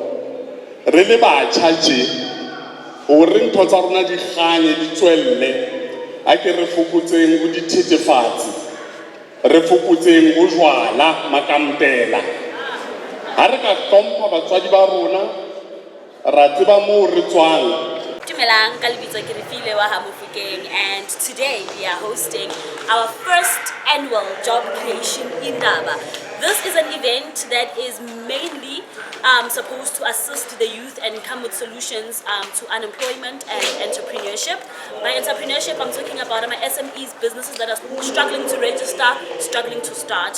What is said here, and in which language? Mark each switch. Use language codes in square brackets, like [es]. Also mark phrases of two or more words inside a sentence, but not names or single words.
[st] Re le batjha tje hore ntho tsa rona di kganye di tswelle, a ke re fokotseng ho dithethefatsi, re fokotseng ho jwala makampela. Ha re ka hlompha batswadi ba rona, ra tseba moo re tswang. Dumelang, ka lebitso ke Refile wa Hamofokeng, [en] and today we are hosting our first annual job creation indaba. This is an event that is mainly supposed to assist the youth and come with solutions to unemployment and entrepreneurship. By entrepreneurship, I'm talking about my SMEs, businesses that are struggling to register, struggling to start.